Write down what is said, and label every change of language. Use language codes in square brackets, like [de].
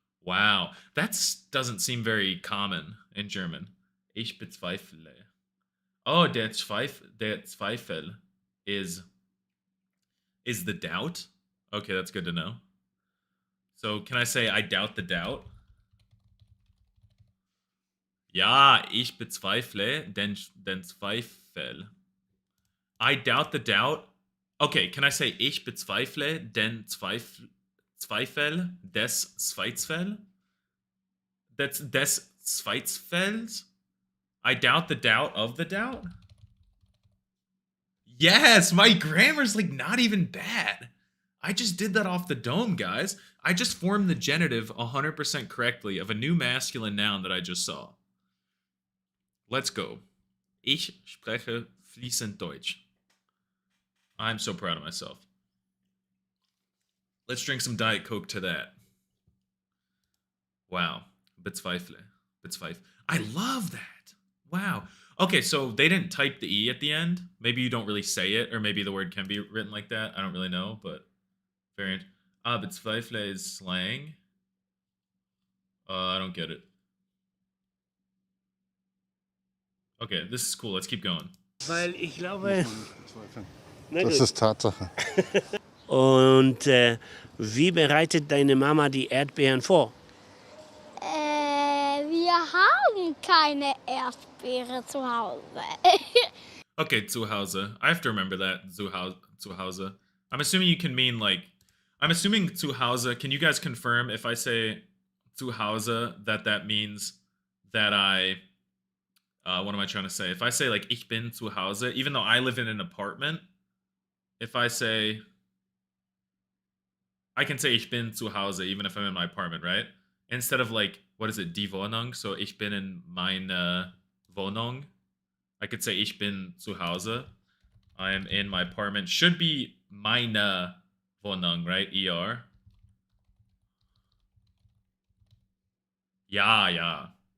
[en] Wow, that doesn't seem very common in German. [de] Ich bezweifle. [en] Oh, der Zweifel is the doubt. Okay, that's good to know. So, can I say I doubt the doubt? [de] Ja, ich bezweifle den Zweifel. [en] I doubt the doubt. Okay, can I say [de] ich bezweifle den Zweifel des Zweifels? Des Zweifels? [en] I doubt the doubt of the doubt? Yes, my grammar's like not even bad. I just did that off the dome, guys. I just formed the genitive 100% correctly of a new masculine noun that I just saw. Let's go. [de] Ich spreche fließend Deutsch. [en] I'm so proud of myself. Let's drink some Diet Coke to that. Wow. Bezweifle. I love that. Wow. Okay, so they didn't type the E at the end. Maybe you don't really say it, or maybe the word can be written like that. I don't really know, but variant. Bezweifle is slang. I don't get it. Okay, this is cool. Let's keep going. [de] Weil ich glaube... Das ist Tatsache. Und wie bereitet deine Mama die Erdbeeren vor? Wir haben keine Erdbeere zu Hause. [en] Okay, zu Hause. I have to remember that. Zu Hause. I'm assuming you can mean like... I'm assuming zu Hause. Can you guys confirm if I say zu Hause that means that I... what am I trying to say? If I say like [de] ich bin zu Hause, [en] even though I live in an apartment, if I say... I can say [de] ich bin zu Hause [en] even if I'm in my apartment, right? Instead of like, what is it, die Wohnung? [de] So ich bin in meine Wohnung. [en] I could say [de] ich bin zu Hause. [en] I'm in my apartment. Should be [de] meine Wohnung, [en] right? ER. [de] Ja.